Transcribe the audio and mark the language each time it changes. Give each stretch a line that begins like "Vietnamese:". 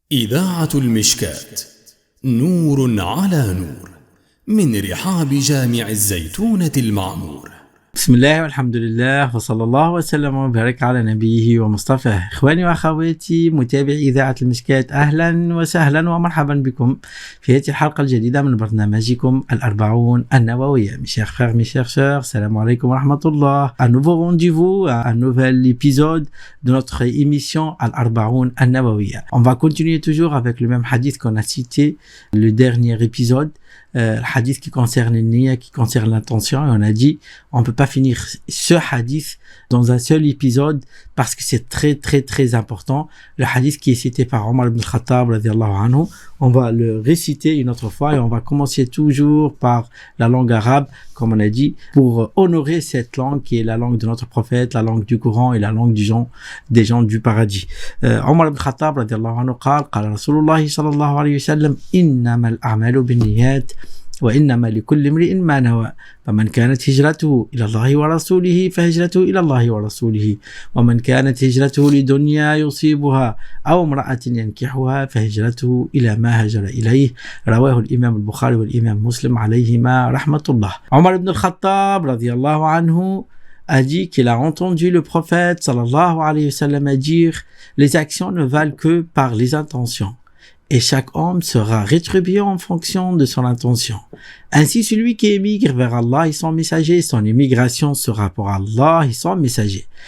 Arabic: إذاعة المشكات، نور على نور، من رحاب جامع الزيتونة المعمور. بسم الله والحمد لله وصلى الله وسلم وبارك على نبيه ومصطفاه. إخواني وأخواتي متابعي إذاعة المشكات، أهلا وسهلا ومرحبا بكم في هذه الحلقة الجديدة من برنامجكم الأربعون النووية.
French: Mes chers frères, mes chers sœurs,
Arabic: salam alaikum wa rahmatullah.
French: Un nouveau rendez-vous, un nouvel épisode de notre émission Al-Arbaoun An-Nawawiya. On va continuer toujours avec le même hadith qu'on a cité le dernier épisode. Le hadith qui concerne le niya, qui concerne l'intention, et on a dit on peut pas finir ce hadith dans un seul épisode parce que c'est très très très important. Le hadith qui est cité par Omar ibn Khattab radiyallahu anhu, on va le réciter une autre fois et on va commencer toujours par la langue arabe, comme on a dit, pour honorer cette langue qui est la langue de notre prophète, la langue du Coran et la langue des gens du paradis.
Arabic: Omar ibn Khattab radiyallahu anhu قال رسول الله صلى الله عليه وسلم إنما الأعمال بالنيات وإنما لكل امرئ ما نوى فمن كانت هجرته إلى الله ورسوله فهجرته إلى الله ورسوله ومن كانت هجرته لدنيا يصيبها أو امرأة ينكحها فهجرته إلى ما هاجر إليه. رواه الإمام البخاري والإمام مسلم عليهما رحمة الله.
French: Omar ibn al-Khattab radiyallahu anhu a dit qu'il a entendu le prophète sallallahu alayhi wa sallam dire les actions ne valent que par les intentions. Et chaque homme sera rétribué en fonction de son intention. Ainsi, celui qui émigre vers Allah et son messager, son émigration sera pour Allah et son messager.